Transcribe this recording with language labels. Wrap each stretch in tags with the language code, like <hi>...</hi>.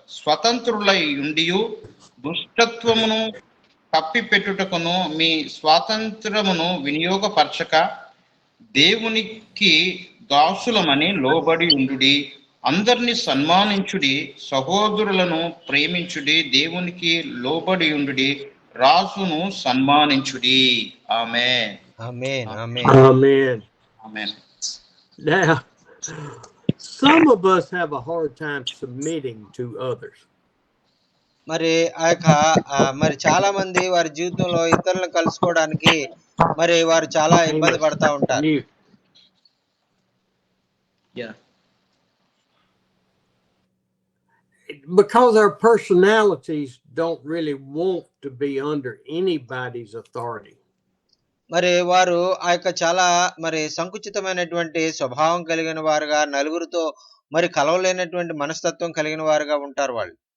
<te>స్వతంత్రులై ఉండియు దుష్టత్వమును కప్పిపెట్టుటకును మీ స్వాతంత్రమును వినియోగపరచక దేవునికి దాసులమని లోబడి ఉండుడి. అందరిని సన్మానించుడి, సహోదరులను ప్రేమించుడి, దేవునికి లోబడి ఉండుడి, రాజును సన్మానించుడి. ఆమేన్. ఆమేన్. ఆమేన్.</te> <en>Amen.</en> <te>Amen.</te> <en>Now, some of us have a hard time submitting to others.</en> <te>మరి ఆ యొక్క మరి చాలా మంది వారి జీవితంలో ఇతరులను కలుసుకోవడానికి మరి వారు చాలా ఇబ్బంది పడతా ఉంటారు.</te> <en>Yeah. Because our personalities don't really want to be under anybody's authority.</en> <te>మరి వారు ఆ యొక్క చాలా మరి సంకుచితమైనటువంటి స్వభావం కలిగిన వారుగా నలుగురితో మరి కలవలేనటువంటి మనస్తత్వం కలిగిన వారుగా ఉంటారు వాళ్ళు.</te>